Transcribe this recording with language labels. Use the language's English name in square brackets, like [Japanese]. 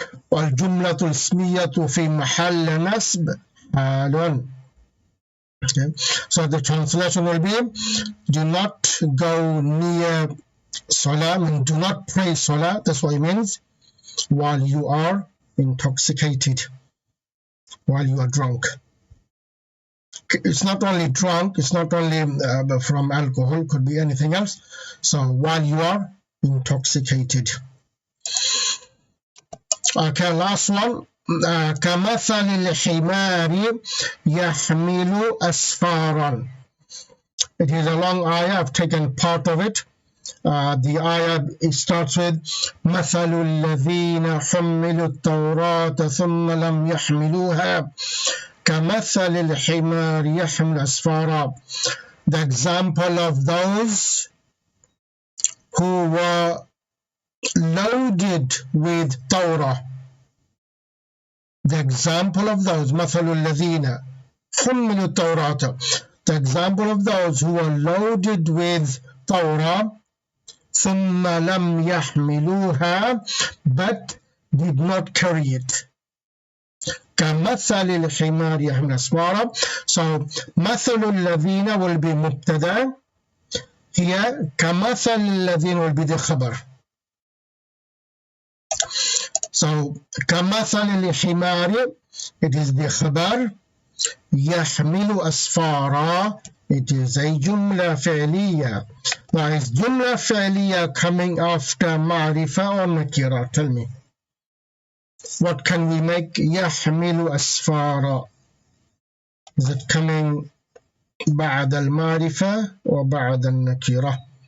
[Arabic] والجملة الاسمية في محل نصب حال. [English] Okay. So the translation will be, do not go near salah, and do not pray salah, that's what it means, while you are intoxicated, while you are drunk. It's not only drunk, it's not only from alcohol, could be anything else. So while you are intoxicated. Okay, last one. [Arabic] كمثل الحمار يحمل أسفارا. [English] It is a long ayah. I've taken part of it. The ayah, it starts with [Arabic] مثل الذين حملوا التوراة ثم لم يحملوها كمثل الحمار يحمل أسفارا. [English] The example of those who were loaded with Torah The example of those [Arabic] مثل الذين حملوا التوراة, [English] the example of those who are loaded with Torah [Arabic] ثم لم يحملوها [English] but did not carry it. [Arabic] كمثل الحمار يحمل أسفارا. [English] So مثل الذين will be مبتدا. Here كمثل الذين will be the خبر. So [Arabic] كمثل الحمار, [English] it is the خبر. يحمل أسفارا, it is a جملة فعلية. Now is جملة فعلية coming after معرفة or نكرة? Tell me. What can we make يحمل أسفارا? Is it coming [Arabic] بعد المعرفة [English] or [Arabic] بعد النكرة?